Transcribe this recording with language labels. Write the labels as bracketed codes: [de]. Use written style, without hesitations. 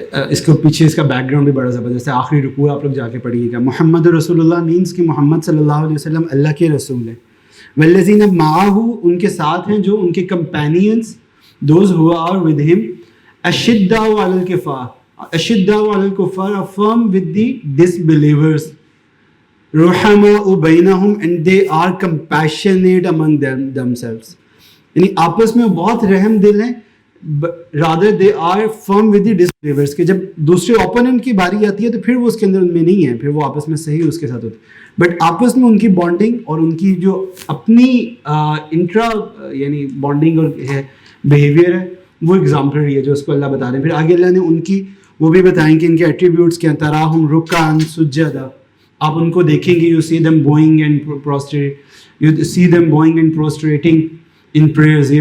[ur] اس کو پیچھے اس کا بیک گراؤنڈ بھی بڑا زبردست ہے, آخری رکوع آپ لوگ جا کے پڑھیے گا. [ar] محمد رسول اللہ [ur] مینس کہ محمد صلی اللہ علیہ وسلم اللہ کے رسول ہیں. [ar] والذین معہ, [ur] ان کے ساتھ ہیں جو ان کے companions, [en] those who are with him, [ar] اشداء علی الکفار, اشداء علی الکفار [en] are firm with the disbelievers [ar] رحماء بینہم [en] and they are compassionate among themselves. [ur] یعنی آپس میں بہت رحم دل ہیں. [en] rather they are firm with the disbelievers [ur] کہ جب دوسرے اوپوننٹ کی باری آتی ہے تو پھر وہ اس کے اندر ان میں نہیں ہے, پھر وہ آپس میں صحیح اس کے ساتھ ہوتے ہیں. بٹ آپس میں ان کی بانڈنگ اور ان کی جو اپنی انٹرا یعنی بانڈنگ اور ہے بیہیویئر ہے وہ ایگزامپلری ہے جو اس کو اللہ بتا رہے ہیں. پھر آگے اللہ نے ان کی وہ بھی بتائیں کہ ان کے ایٹریبیوٹس کیا, [ar] تراہم رکعا سجدا, [ur] آپ ان کو دیکھیں گے, [en] You see them bowing and prostrate, you see them bowing and prostrating in prayers.